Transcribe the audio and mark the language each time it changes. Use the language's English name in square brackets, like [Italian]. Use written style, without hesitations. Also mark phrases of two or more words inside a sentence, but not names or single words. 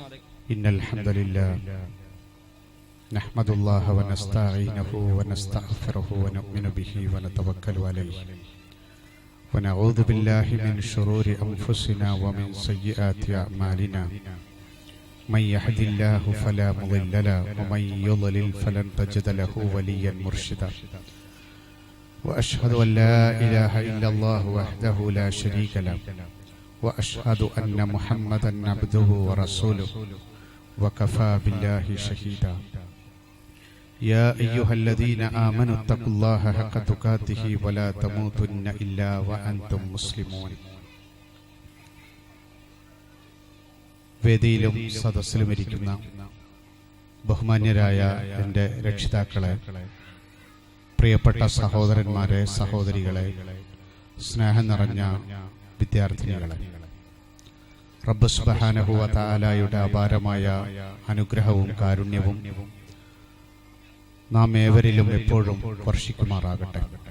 [Arabic] إن الحمد لله نحمد الله ونستعينه ونستغفره ونؤمن به ونتوكل عليه ونعوذ بالله من شرور أنفسنا ومن سيئات أعمالنا من يهد الله فلا مضل له ومن يضلل فلن تجد له وليا مرشدا وأشهد أن لا إله إلا الله وحده لا شريك له وأشهد أن محمدا عبده ورسوله وكفى بالله شهيدا. يا أيها الذين آمنوا اتقوا الله حق تقاته ولا تموتن إلا وأنتم مسلمون. [Malayalam] വേദിയിലും സദസ്സിലും ഇരിക്കുന്ന ബഹുമാന്യരായ എൻ്റെ രക്ഷിതാക്കളെ, പ്രിയപ്പെട്ട സഹോദരന്മാരെ, സഹോദരികളെ, സ്നേഹം നിറഞ്ഞ വിദ്യാർത്ഥിനികളെ, റബ്ബ് [Arabic] سبحانه وتعالى [Malayalam] അപാരമായ അനുഗ്രഹവും കാരുണ്യവും നാം ഏവരിലും എപ്പോഴും വർഷിക്കുമാറാകട്ടെ.